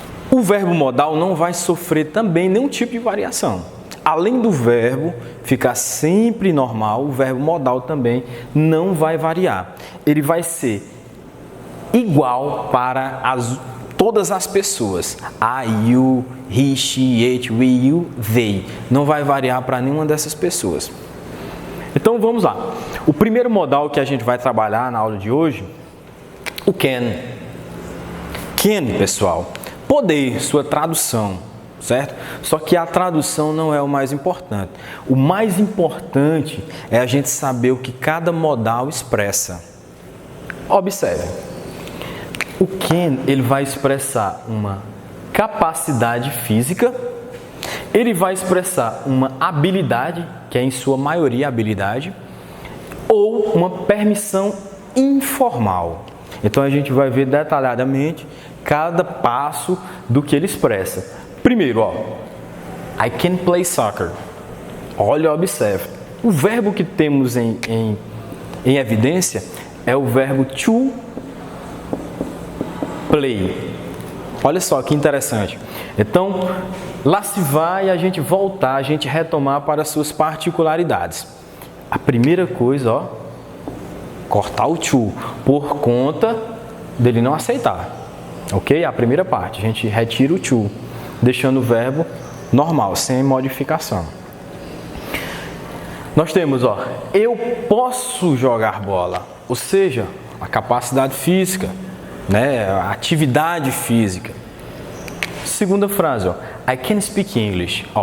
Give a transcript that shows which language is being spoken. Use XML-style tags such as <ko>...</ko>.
<pt>O verbo modal não vai sofrer também nenhum tipo de variação. Além do verbo ficar sempre normal, o verbo modal também não vai variar. Ele vai ser igual para todas as pessoas.</pt> <en>I, you, he, she, it, we, you, they.</en> <pt>Não vai variar para nenhuma dessas pessoas. Então vamos lá. O primeiro modal que a gente vai trabalhar na aula de hoje, o can. Can, pessoal, poder, sua tradução, certo? Só que a tradução não é o mais importante. O mais importante é a gente saber o que cada modal expressa. Observe. O can, ele vai expressar uma capacidade física, ele vai expressar uma habilidade, que é em sua maioria habilidade, ou uma permissão informal. Então a gente vai ver detalhadamente cada passo do que ele expressa.</pt> <en>Primeiro, I can play soccer.</en> <pt>Olha, observe. O verbo que temos em evidência é o verbo to play. Olha só que interessante. Então, lá se vai a gente voltar, a gente retomar para as suas particularidades. A primeira coisa, cortar o to, por conta dele não aceitar. Ok? A primeira parte, a gente retira o to, deixando o verbo normal, sem modificação. Nós temos, eu posso jogar bola, ou seja, a capacidade física, a atividade física. Segunda frase,</pt> <en>I can speak English.</en>